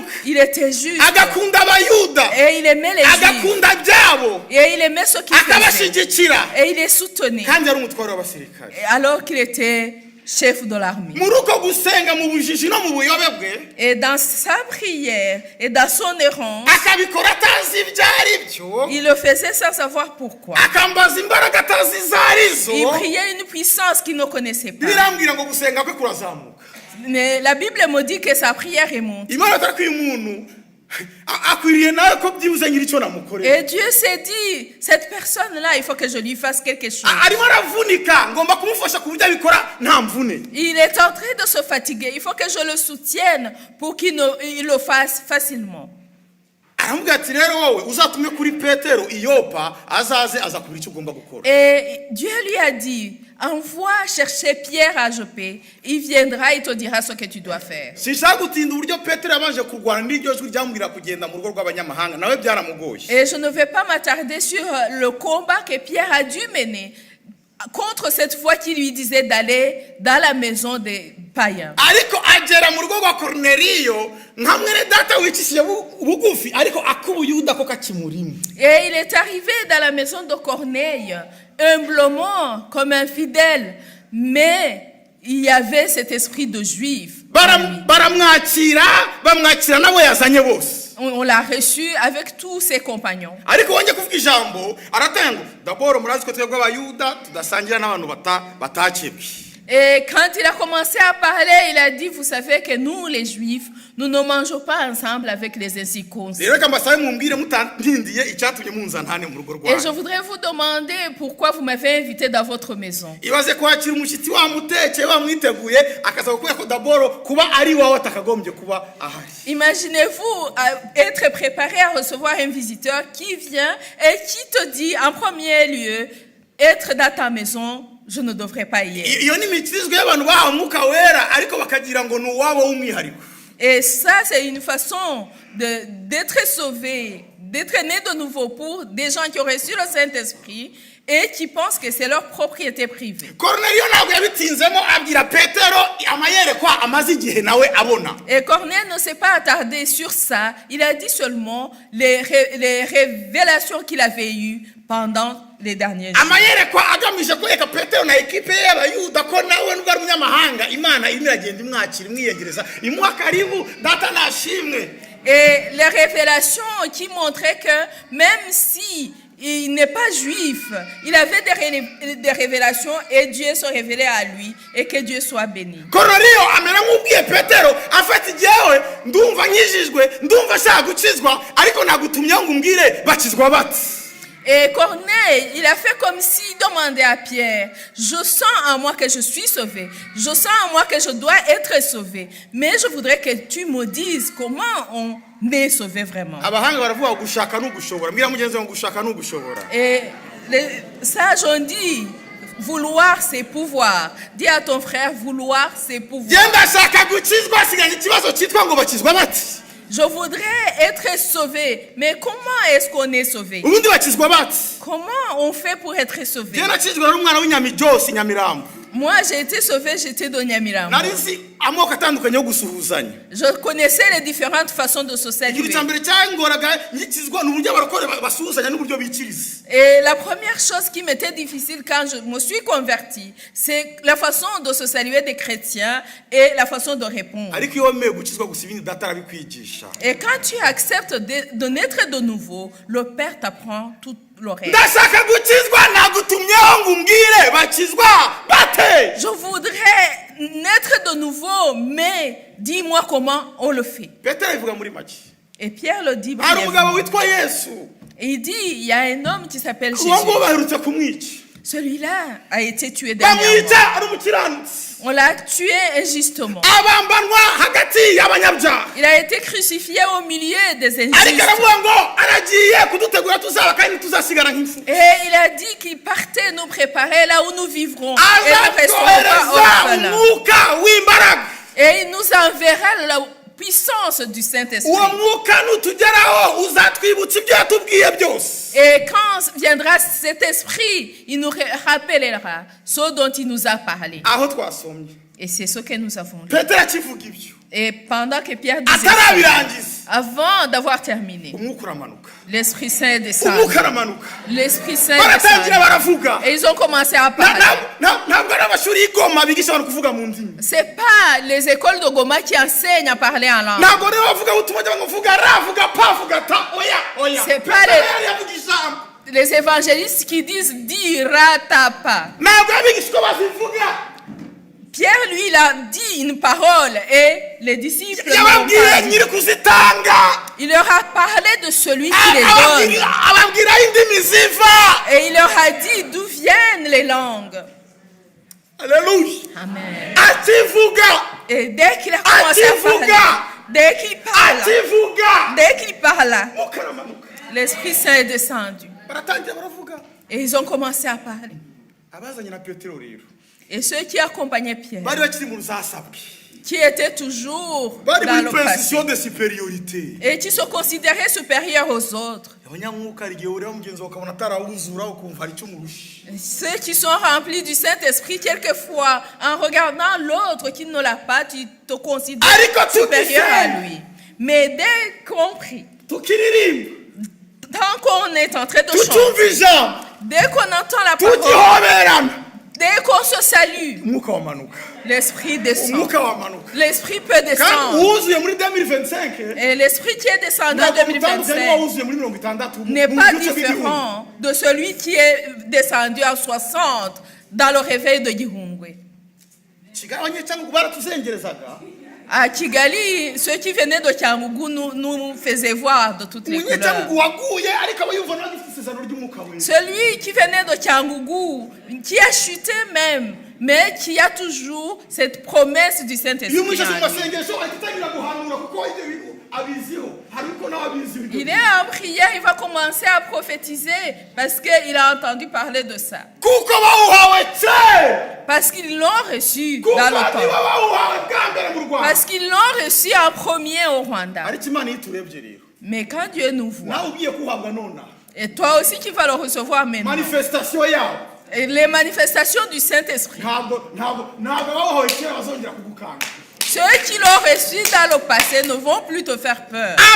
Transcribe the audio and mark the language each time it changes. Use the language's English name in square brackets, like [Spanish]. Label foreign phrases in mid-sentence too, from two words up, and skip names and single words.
[French] Il était juste. [Kinyarwanda] agakunda abayuda, [French] Et il aimait les Juifs. [Kinyarwanda] agakunda byabo, [French] Et il aimait ce qu'il faisait. [Kinyarwanda] akabashyigikira, [French] Et il les soutenait. [Kinyarwanda] kandi ari umutware w'abasirikare. [French] Alors qu'il était chef de l'armée. [Kinyarwanda] Muri uko gusenga mu bujiji no mu buyobe bwe, [French] Et dans sa prière et dans son errance, [Kinyarwanda] akabikora atazi ibyo ari byo, [French] il le faisait sans savoir pourquoi. [Kinyarwanda] akambaza imbaraga atazi izo arizo. [French] Il priait une puissance qu'il ne connaissait pas. [Kinyarwanda] Birambwira ngo gusenga kwe kurazamuka. [French] Mais la Bible me dit que sa prière est montée. [Kinyarwanda] Imana atari umuntu akwiriye nawe ko byibuze ngira icyo namukorera. [French] Et Dieu s'est dit, cette personne-là, il faut que je lui fasse quelque chose. [Kinyarwanda] Arimo aravunika, ngomba kumufasha ku buryo abikora nta mvune. [French] Il est en train de se fatiguer. Il faut que je le soutienne pour qu'il le fasse facilement. [Kinyarwanda] Aramubwira ati rero wowe uzatume kuri Petero i Yopa azaze azakubwira icyo ugomba gukora. [French] Et Dieu lui a dit, envoie chercher Pierre à Joppé. Il viendra, il te dira ce que tu dois faire. [Kinyarwanda] Sinshaka gutinda uburyo Petero yabanje kurwana n'iryo jwi ryamubwira kugenda mu rugo rw'abanyamahanga nawe byaramugoye. [French] Et je ne vais pas m'attarder sur le combat que Pierre a dû mener contre cette voix qui lui disait d'aller dans la maison des païens. [Kinyarwanda] Ariko agera mu rugo rwa Korneliyo nka mwene data wicishije bugufi ariko akubuyuda ko kakimurimo. [French] Et il est arrivé dans la maison de Corneille, humblement, comme un fidèle, mais il y avait cet esprit de juif. [Kinyarwanda] Baramwakira, bamwakira nabo yazanye bose. [French] On l'a reçu avec tous ses compagnons. [Kinyarwanda] Ariko wongeye kuvuga ijambo aratango d'abord murazi ko twebwe abayuda tudasangira n'abantu batakebwe. [French] Et quand il a commencé à parler, il a dit, vous savez que nous, les Juifs, nous ne mangeons pas ensemble avec les incirconcis. [Kinyarwanda] Rero reka mbasabe mumbwire mutantindiye icyatumye munzantane mu rugo [French] Et je [Kinyarwanda] rwanyu. [French] voudrais vous demander pourquoi vous m'avez invité dans votre maison. [Kinyarwanda] Ibaze kwakira umushyitsi wamutekeye wamwiteguye akaza kukubwira ko d'abord kuba ari wawe atakagombye kuba ahari. [French] Imaginez-vous être préparé à recevoir un visiteur qui vient et qui te dit en premier lieu, être dans ta maison, je ne devrais pas y être. [Kinyarwanda] Iyo ni imikizwe y'abantu bahawe umwuka wera ariko bakagira ngo ni uwabo w'umwihariko. [French] Et ça, c'est une façon d'être sauvé, d'être né de nouveau pour des gens qui ont reçu le Saint-Esprit et qui pensent que c'est leur propriété privée. [Kinyarwanda] Corneliyo ntabwo yabitinzemo abwira Petero amayerekwa amaze igihe nawe abona. [French] Et Corneille ne s'est pas attardé sur ça. Il a dit seulement les révélations qu'il avait eues pendant les derniers jours. [Kinyarwanda] Amayerekwa agamije kwereka Petero na ekipe y'abayuda ko nawe nubwo ari umunyamahanga Imana irimo iragenda imwakira imwiyegereza imuha karibu data nashimwe. [French] Et les révélations qui montraient que même si il n'est pas juif, il avait des révélations et Dieu se révélait à lui et que Dieu soit béni. [Kinyarwanda] Corneliyo amera nk'ubwiye Petero afata igihe ndumva nkijijwe ndumva ashaka gukizwa ariko nagutumye ngo umbwire bakizwa bati. [French] Et Corneille, il a fait comme s'il demandait à Pierre, je sens en moi que je suis sauvé, je sens en moi que je dois être sauvé, mais je voudrais que tu me dises comment on est sauvé vraiment. [Kinyarwanda] Abahanga baravuga gushaka n'ugushobora mbwira mugenzi wanjye gushaka n'ugushobora. [French] Et les sages ont dit, vouloir c'est pouvoir. Dis à ton frère, vouloir c'est pouvoir. [Kinyarwanda] Genda shaka gukizwa siganye ikibazo cyitwa ngo bakizwa bati. [French] Je voudrais être sauvé, mais comment est-ce qu'on est sauvé? [Kinyarwanda] Ubundi bakizwa bati. [French] Comment on fait pour être sauvé? [Kinyarwanda] Genda nakizwa n'umwana w'inyamiryose Nyamirambo. [French] Moi, j'ai été sauvé, j'étais de Nyamirambo. [Kinyarwanda] Narizi amoko atandukanye yo gusuhuzanya. [French] Je connaissais les différentes façons de se saluer. [Kinyarwanda] Ikintu cyambere cyangoraga nyikizwa n'uburyo abarokore basuhuzanya n'uburyo bikiriza. [French] Et la première chose qui m'était difficile quand je me suis converti, c'est la façon de se saluer des chrétiens et la façon de répondre. [Kinyarwanda] Ariko iyo wemeye gukizwa gusa ibindi data arabikwigisha. [French] Et quand tu acceptes de naître de nouveau, le Père t'apprend tout le reste. [Kinyarwanda] Ndashaka gukizwa nagutumyeho ngo umbwire bakizwa bate. [French] Je voudrais naître de nouveau, mais dis-moi comment on le fait. [Kinyarwanda] Petero ivuga muri make. [French] Et Pierre le dit [Kinyarwanda] Hari umugabo [French] brièvement. [Kinyarwanda] witwa Yesu. [French] Et il dit, il y a un homme qui s'appelle Jésus. [Kinyarwanda] Uwo ngo baherutse kumwica. [French] Celui-là a été tué dernièrement. [Kinyarwanda] Bamwica ari umukiranutsi. [French] On l'a tué injustement. [Kinyarwanda] Abambanwa hagati y'abanyabyaha. [French] Il a été crucifié au milieu des [Kinyarwanda] Ariko [French] injustes. [Kinyarwanda] aravuga ngo aragiye kudutegura tuzaba kandi tuzasigara nk'ifu. [French] Et il a dit qu'il partait nous préparer là où nous vivrons. Et nous ne resterons pas [Kinyarwanda] Azakohereza [French] orphelins. [Kinyarwanda] umwuka w'imbaraga. [French] Et il nous enverra la puissance du Saint-Esprit. [Kinyarwanda] Uwo mwuka nutugeraho uzatwibutsa ibyo yatubwiye byose. [French] Et quand viendra cet esprit, il nous rappellera ce dont il nous a parlé. [Kinyarwanda] Aho twasomye. [French] Et c'est ce que nous avons lu. [Kinyarwanda] Petero akivuga ibyo. [French] Et pendant que Pierre disait ça, [Kinyarwanda] Atarabirangiza. [French] avant d'avoir terminé, [Kinyarwanda] Umwuka uramanuka. [French] l'Esprit Saint est descendu. [Kinyarwanda] Umwuka aramanuka. [French] L'Esprit Saint est [Kinyarwanda] Baratangira [French] descendu. [Kinyarwanda] baravuga. [French] Et ils ont commencé à parler. [Kinyarwanda] Ntabwo ari amashuri y'igoma bigisha abantu kuvuga mu ndimi. [French] C'est pas les écoles de Goma qui enseignent à parler en langue. [Kinyarwanda] Ntabwo rero bavuga ubutumwa cyangwa bavuga ra vuga pa vuga ta oya. [French] C'est pas [Kinyarwanda] yavuga ijambo. [French] les évangélistes qui disent dira tapa. [Kinyarwanda] Ntabwo abigishwa bazivuga. [French] Pierre, lui, il a dit une parole et les disciples n'ont [Kinyarwanda] Yababwiye [French] pas dit. [Kinyarwanda] nyiri kuzitanga. [French] Il leur a parlé de celui qui les donne. [Kinyarwanda] Ababwira indimi ziva. [French] Et il leur a dit d'où viennent les langues. Alléluia. Amen. [Kinyarwanda] Ativuga. [French] Et dès qu'il a commencé à parler, dès qu'il parle, [Kinyarwanda] Ativuga. [French] dès qu'il parle, [Kinyarwanda] Umwuka uramanuka. [French] l'Esprit Saint est descendu. [Kinyarwanda] Baratangira baravuga. [French] Et ils ont commencé à parler. [Kinyarwanda] Abazanye na Petero rero. [French] Et ceux qui accompagnaient Pierre, [Kinyarwanda] Bari bakiri mu rusasabwe. [French] qui étaient toujours [Kinyarwanda] Bari [French] dans [Kinyarwanda] muri [French] le passé, position de supériorité. et qui se considéraient supérieurs aux autres, [Kinyarwanda] Abanyamwuka hari igihe ureba mugenzi wawe ukabona atarawuzura ukumva hari icyo umurusha. [French] ceux qui sont remplis du Saint-Esprit, quelquefois, en regardant l'autre qui ne l'a pas, tu te considères supérieur à lui. Mais dès qu'on prie, [Kinyarwanda] Tukiririmba. [French] tant qu'on est en train de [Kinyarwanda] Tutumva [French] chanter, [Kinyarwanda] ijambo. [French] dès qu'on entend la parole, [Kinyarwanda] Tugihoberana. [French] dès qu'on se salue, [Kinyarwanda] Umwuka wamanuka. [French] l'Esprit descend. [Kinyarwanda] Umwuka wamanuka. [French] L'Esprit peut [Kinyarwanda] Kandi [French] descendre. [Kinyarwanda] uwuzuye muri 2025. [French] Et l'Esprit qui est descendu en [Kinyarwanda] Ntabwo utandukanye [French] 2025 [Kinyarwanda] n'uwawuzuye muri 60. [French] n'est pas différent de celui qui est descendu à 60 dans le réveil de Gihungwe. [Kinyarwanda] Kigali abanyecyangugu baratuzengerezaga. [French] À Kigali, ceux qui venaient de Cyangugu nous faisaient voir de toutes les couleurs. [Kinyarwanda] Umunyecyangugu waguye ariko aba yumva n'agifite isezerano ry'umwuka wera. [French] Celui qui venait de Cyangugu, qui a chuté même, mais qui a toujours cette promesse du [Kinyarwanda] Iyo [French] Saint-Esprit [Kinyarwanda] umwishe mu [French] en lui. [Kinyarwanda] masengesho ahita atangira guhanura kuko ibyo [French] Il est en prière, il va commencer à prophétiser parce qu'il a entendu parler de ça. Parce qu'ils l'ont reçu dans le temps. Parce qu'ils l'ont reçu en premier au Rwanda. Mais quand Dieu nous voit, et toi aussi qui vas le recevoir maintenant, et les manifestations du Saint-Esprit, ceux qui l'ont reçu dans le passé ne vont plus te faire peur.